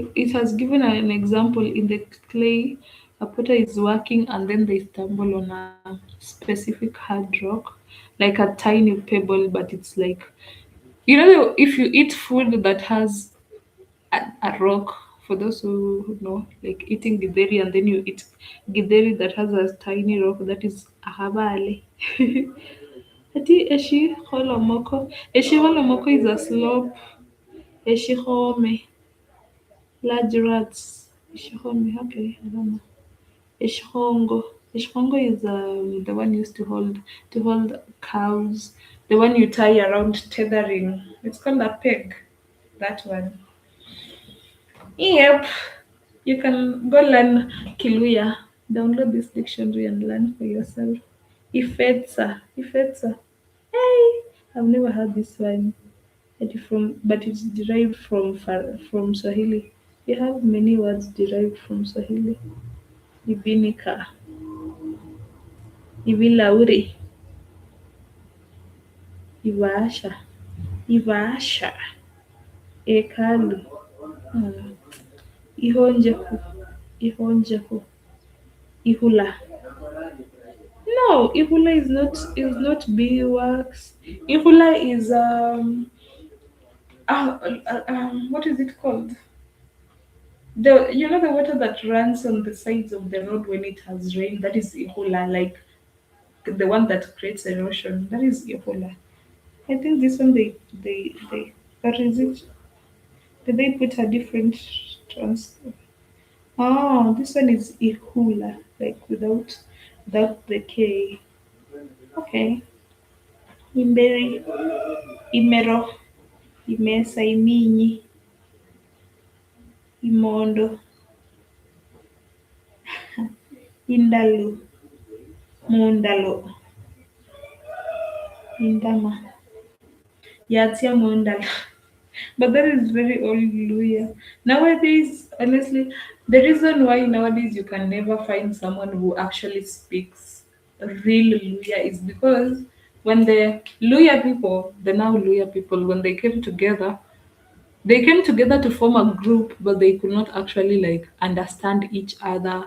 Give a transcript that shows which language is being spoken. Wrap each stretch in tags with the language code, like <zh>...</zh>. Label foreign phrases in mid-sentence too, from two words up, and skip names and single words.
<en>It has given an example in the clay. A potter is working and then they stumble on a specific hard rock, like a tiny pebble, but it's like if you eat food that has a rock. For those who know, like eating githeri and then you eat githeri that has a tiny rock, that is ahabale.</en> <luy>Ati eshi holomoko. Eshi holomoko</luy> <en>is a slope.</en> <luy>Eshi home.</luy> <en>Large rats.</en> <luy>Eshi home.</luy> <en>Okay, I don't know.</en> <luy>Ishongo.</luy> <en>Ishongo is the one used to hold cows. The one you tie around tethering. It's called a peg. That one. Yep. You can go learn Kiluya. Download this dictionary and learn for yourself.</en> <luy>Ifetsa.</luy> <en>Hey, I've never heard this one. But it's derived from Swahili. You have many words derived from Swahili.</en> <luy>Ibinika, Ibilauri, Ivasha, Ivasha, Ekalu, uh, Ihonjeku, Ihonjeku, Ihula.</luy> <en>No, Ihula is not beeswax. Ihula is what is it called? the water that runs on the sides of the road when it has rain, that is Ebola, like the one that creates erosion. That is Ebola. I think this one they but is it, did they put a different trans? Oh, this one is Ihula, like without the K. Okay.</en> <luy>Imberi, Imero, Imesa, Iminyi, Imondo, Indalu, Mundalo, Indama. Yatia Mundalo.</luy> <en>But that is very old Luya. Nowadays, honestly, the reason why nowadays you can never find someone who actually speaks real Luya is because when the Luya people, the now Luya people, when they came together to form a group, but they could not actually like understand each other.</en>